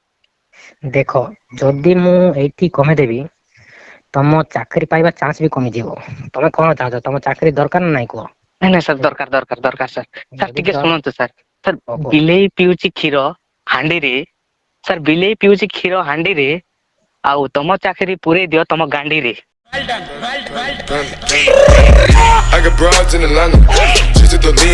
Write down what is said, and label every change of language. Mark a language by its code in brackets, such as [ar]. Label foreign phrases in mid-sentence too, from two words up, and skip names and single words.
[or] ଦେଖ ଯଦି ମୁଁ ଏଇଠି କମେଇଦେବି ତମ ଚାକିରୀ ପାଇବା ଚାନ୍ସ ବି କମିଯିବ। ତମେ କଣ ଚାହୁଁଛ ତମ ଚାକିରୀ ଦରକାର ନା ନାଇଁ କୁହ? ନାଇଁ ନାଇଁ ସାର୍ ଦରକାର ସାର୍। ସାର୍ ଯଦି ଟିକେ ଶୁଣନ୍ତୁ ସାର୍ ସାର୍ କୁହ। ବିଲେଇ ପିଉଛି କ୍ଷୀର ହାଣ୍ଡିରେ ସାର୍ ବିଲେଇ ପିଉଛି କ୍ଷୀର ହାଣ୍ଡିରେ ଆଉ ତମ ଚାକିରି ପୁରେଇ ଦିଅ ତମ ଗାଣ୍ଡିରେ। [en] I got broads in Atlanta. Just to the lean.